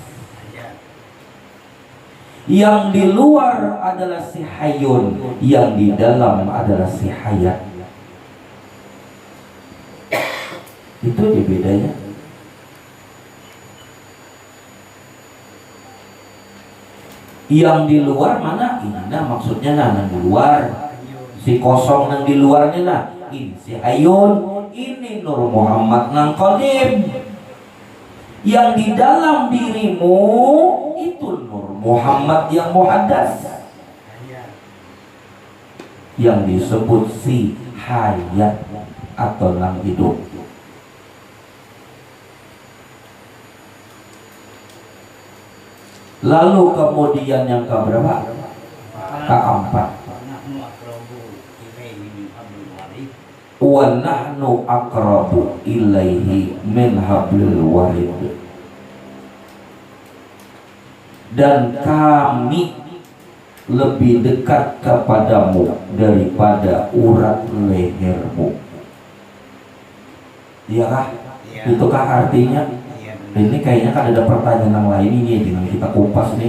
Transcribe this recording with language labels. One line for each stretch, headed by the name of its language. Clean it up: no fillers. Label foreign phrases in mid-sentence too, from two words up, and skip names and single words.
Indonesian: Yang di luar adalah si Hayyun, yang di dalam adalah si Hayat. Itu aja bedanya. Yang di luar mana?
Banjar: Ini nah maksudnya nang di luar. Si kosong nang di luarnya nah. Ini si Hayyun, ini Nur Muhammad nang qadim.
Indonesian: Yang di dalam dirimu itu Nur Muhammad yang muhaddas, yang disebut si Hayat atau nang hidup. Lalu kemudian yang keberapa? Keempat.
Arabic: Wa nahnu aqrabu ilaihi min hablil warid.
Indonesian: Dan kami lebih dekat kepadamu daripada urat lehermu. Iyakah? Itukah artinya? Ini kayaknya kan ada pertanyaan yang lain ini, jangan kita kupas nih.